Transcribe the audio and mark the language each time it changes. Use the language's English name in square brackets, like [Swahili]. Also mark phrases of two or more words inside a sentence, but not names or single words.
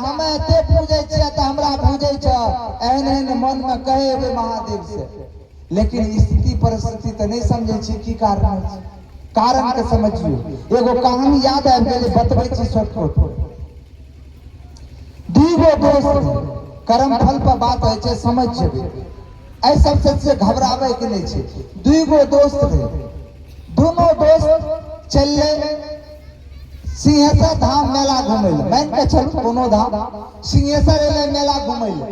[Maithili] हमें एते पूजे छे त हमरा पूजे छे, एहन एहन मन में कहे हुए महादेव से। लेकिन स्थिति परिस्थिति तो नहीं समझे छी की कारण है, कारण के समझियो। एगो कहानी याद आबि गेलै, बतबै छी शॉर्टकट। दूगो दोस्त कर्म फल पर बात है छे, समझ जेबे, ऐ सब से घबरावे के नहीं छे। दूगो दोस्त रहे, दोनों दोस्त चलले सिंहेश्वर धाम मेला घूमे ले। मान के चलू कोनो धाम, सिंहेश्वर एले मेला घूमे ले।